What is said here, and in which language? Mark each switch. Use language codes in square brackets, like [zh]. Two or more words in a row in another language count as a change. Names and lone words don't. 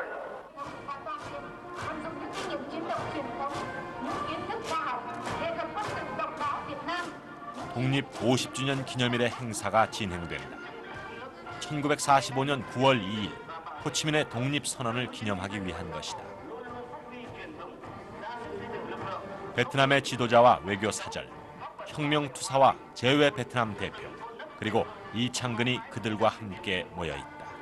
[vi] Vận dụng những kinh nghiệm chiến đấu truyền thống, những kiến thức khoa học, nghệ thuật quân sự độc đáo Việt Nam. [ko] 독립 50주년 기념일의 행사가 진행된다. 1945년 9월 2일 호치민의 독립선언을 기념하기 위한 것이다. 베트남의 지도자와 외교사절, 혁명투사와 제외 베트남 대표, 그리고 이창근이 그들과 함께 모여 있다.